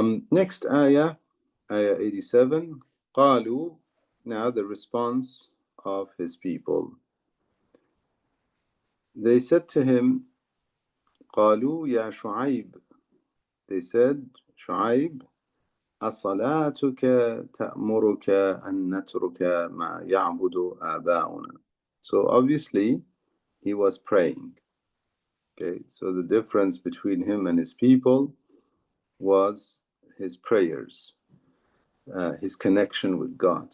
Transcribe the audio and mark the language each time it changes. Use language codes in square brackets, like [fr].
[en] Next ayah, ayah 87. [ar] قالوا, [en] now the response of his people. They said to him, [ar] قالوا يا شعيب, [en] they said, Shu'aib, [ar] أصلاتك تأمرك أن نترك ما يعبد آباؤنا. [en] So obviously he was praying. Okay, so the difference between him and his people was his prayers, his connection with God.